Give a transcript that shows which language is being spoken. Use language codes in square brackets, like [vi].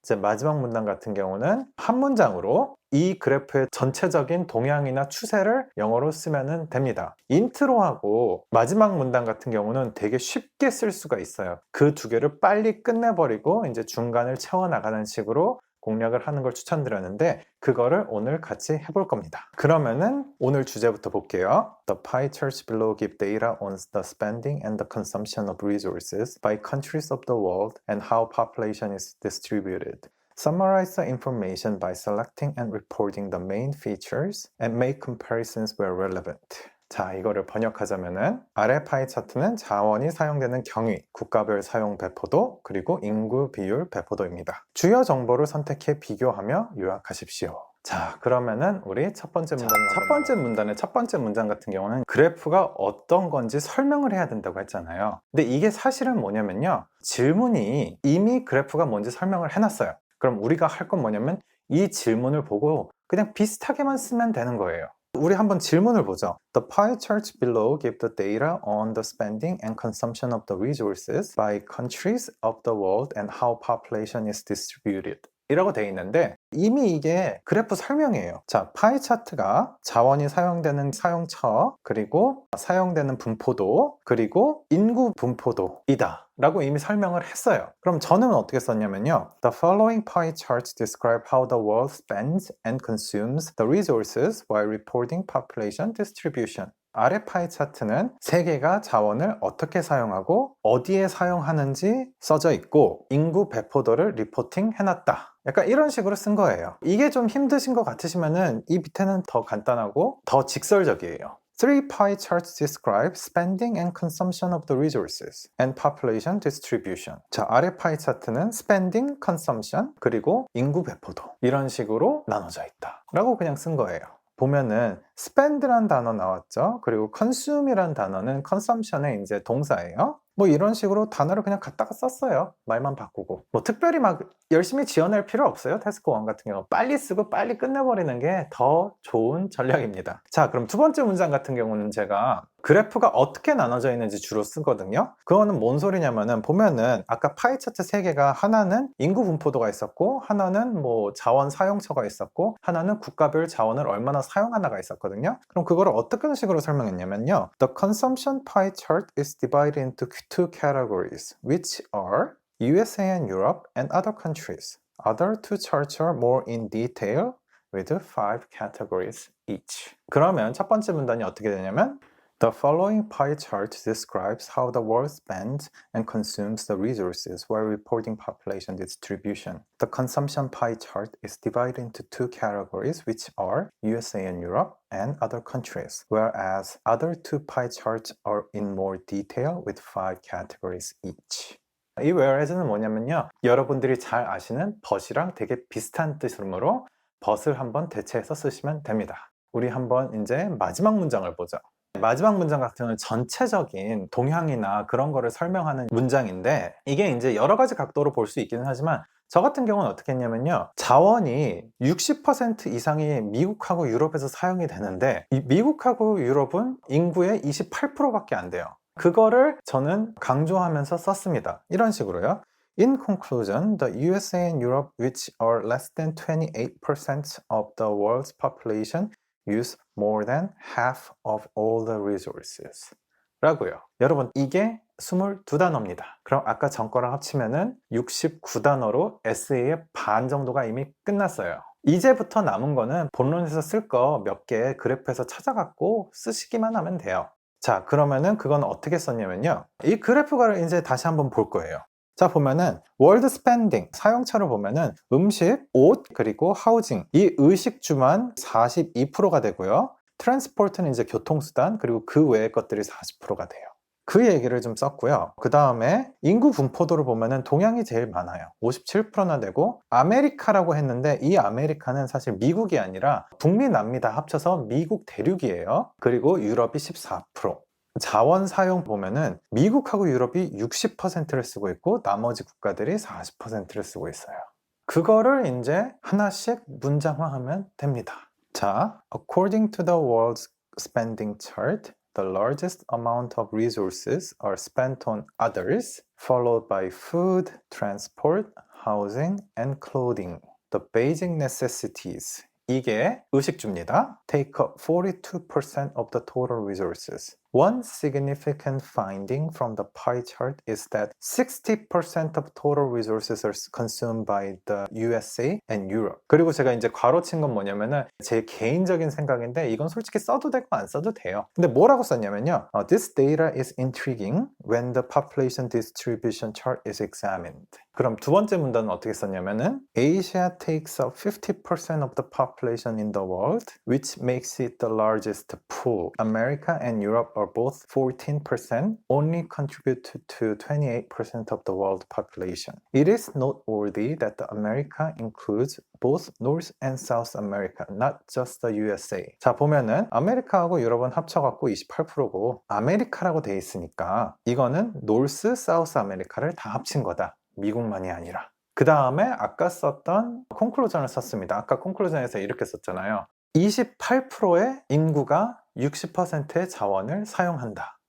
[ko] 이제 마지막 문단 같은 경우는 한 문장으로 이 그래프의 전체적인 동향이나 추세를 영어로 쓰면 됩니다. 인트로하고 마지막 문단 같은 경우는 되게 쉽게 쓸 수가 있어요. 그 두 개를 빨리 끝내버리고 이제 중간을 채워나가는 식으로 공략을 하는 걸 추천드렸는데 그거를 오늘 같이 해볼 겁니다. 그러면은 오늘 주제부터 볼게요. [en] The pie charts below give data on the spending and the consumption of resources by countries of the world and how population is distributed. Summarize the information by selecting and reporting the main features and make comparisons where relevant. [ko] 자, 이거를 번역하자면은 아래 파이 차트는 자원이 사용되는 경위, 국가별 사용 배포도, 그리고 인구 비율 배포도입니다. 주요 정보를 선택해 비교하며 요약하십시오. 자, 그러면은 우리 첫 번째 문단의 첫 번째 문장 같은 경우는 그래프가 어떤 건지 설명을 해야 된다고 했잖아요. 근데 이게 사실은 뭐냐면요, 질문이 이미 그래프가 뭔지 설명을 해놨어요. 그럼 우리가 할 건 뭐냐면 이 질문을 보고 그냥 비슷하게만 쓰면 되는 거예요. 우리 한번 질문을 보죠. [en] The pie charts below give the data on the spending and consumption of the resources by countries of the world and how population is distributed. [ko] 이라고 되어 있는데 이미 이게 그래프 설명이에요. 자, 파이 차트가 자원이 사용되는 사용처, 그리고 사용되는 분포도, 그리고 인구 분포도이다 라고 이미 설명을 했어요. 그럼 저는 어떻게 썼냐면요, [en] The following pie charts describe how the world spends and consumes the resources while reporting population distribution. [ko] 아래 파이 차트는 세계가 자원을 어떻게 사용하고 어디에 사용하는지 써져 있고 인구 배포도를 리포팅 해놨다. 약간 이런 식으로 쓴 거예요. 이게 좀 힘드신 것 같으시면은 이 밑에는 더 간단하고 더 직설적이에요. [en] Three pie charts describe spending and consumption of the resources and population distribution. [ko] 자, 아래 파이 차트는 spending, consumption, 그리고 인구 배포도 이런 식으로 나눠져 있다 라고 그냥 쓴 거예요. 보면은 spend란 단어 나왔죠. 그리고 consume이란 단어는 consumption의 이제 동사예요. 뭐 이런 식으로 단어를 그냥 갖다가 썼어요. 말만 바꾸고. 뭐 특별히 막 열심히 지어낼 필요 없어요. 태스크 1 같은 경우 빨리 쓰고 빨리 끝내버리는 게 더 좋은 전략입니다. 자, 그럼 두 번째 문장 같은 경우는 제가 그래프가 어떻게 나눠져 있는지 주로 쓰거든요. 그거는 뭔 소리냐면은 보면은 아까 파이 차트 3개가 하나는 인구 분포도가 있었고 하나는 뭐 자원 사용처가 있었고 하나는 국가별 자원을 얼마나 사용하나가 있었거든요. 그럼 그거를 어떤 식으로 설명했냐면요, [en] The consumption pie chart is divided into two categories, which are USA and Europe and other countries. Other two charts are more in detail with 5 categories each. [ko] 그러면 첫 번째 문단이 어떻게 되냐면 [en] The following pie chart describes how the world spends and consumes the resources while reporting population distribution. The consumption pie chart is divided into two categories, which are USA and Europe and other countries, whereas other two pie charts are in more detail with 5 categories each. [ko] 이 whereas는 뭐냐면요, 여러분들이 잘 아시는 but이랑 되게 비슷한 뜻이므로 but을 한번 대체해서 쓰시면 됩니다. 우리 한번 이제 마지막 문장을 보죠. 마지막 문장 같은 경우는 전체적인 동향이나 그런 거를 설명하는 문장인데 이게 이제 여러 가지 각도로 볼 수 있기는 하지만 저 같은 경우는 어떻게 했냐면요, 자원이 60% 이상이 미국하고 유럽에서 사용이 되는데 이 미국하고 유럽은 인구의 28%밖에 안 돼요. 그거를 저는 강조하면서 썼습니다. 이런 식으로요. [en] In conclusion, the USA and Europe, which are less than 28% of the world's population, use more than half of all the resources [ko] 라고요. 여러분, 이게 22단어입니다. 그럼 아까 전 거랑 합치면은 69단어로 에세이의 반 정도가 이미 끝났어요. 이제부터 남은 거는 본론에서 쓸 거 몇 개 그래프에서 찾아갖고 쓰시기만 하면 돼요. 자, 그러면은 그건 어떻게 썼냐면요. 이 그래프를 이제 다시 한번 볼 거예요. 자, 보면은 월드 스펜딩 사용처를 보면은 음식, 옷, 그리고 하우징 이 의식주만 42%가 되고요. 트랜스포트는 이제 교통수단, 그리고 그 외의 것들이 40%가 돼요. 그 얘기를 좀 썼고요. 그 다음에 인구 분포도를 보면은 동양이 제일 많아요. 57%나 되고, 아메리카라고 했는데 이 아메리카는 사실 미국이 아니라 북미 남미 다 합쳐서 미국 대륙이에요. 그리고 유럽이 14%. 자원 사용 보면은 미국하고 유럽이 60%를 쓰고 있고 나머지 국가들이 40%를 쓰고 있어요. 그거를 이제 하나씩 문장화하면 됩니다. [en] 자, according to the world's spending chart, the largest amount of resources are spent on others, followed by food, transport, housing, and clothing. The basic necessities. [ko] 이게 의식주입니다. [en] Take up 42% of the total resources. One significant finding from the pie chart is that 60% of total resources are consumed by the USA and Europe. [ko] 그리고 제가 이제 괄호친 건 뭐냐면은 제 개인적인 생각인데 이건 솔직히 써도 되고 안 써도 돼요. 근데 뭐라고 썼냐면요. [en] This data is intriguing when the population distribution chart is examined. [ko] 그럼 두 번째 문단은 어떻게 썼냐면은 [en] Asia takes up 50% of the population in the world, which makes it the largest pool. America and Europe are both 14%, only contribute to 28% of the world population. It is noteworthy that the America includes both North and South America, not just the USA. [ko] 자, 보면은 아메리카하고 유럽은 합쳐갖고 28%고 아메리카라고 돼 있으니까 이거는 노스, 사우스 아메리카를 다 합친 거다. 미국만이 아니라. 그 다음에 아까 썼던 콘클루전을 썼습니다. 아까 콘클루전에서 이렇게 썼잖아요. 28%의 인구가 60%의 자원을 사용한다.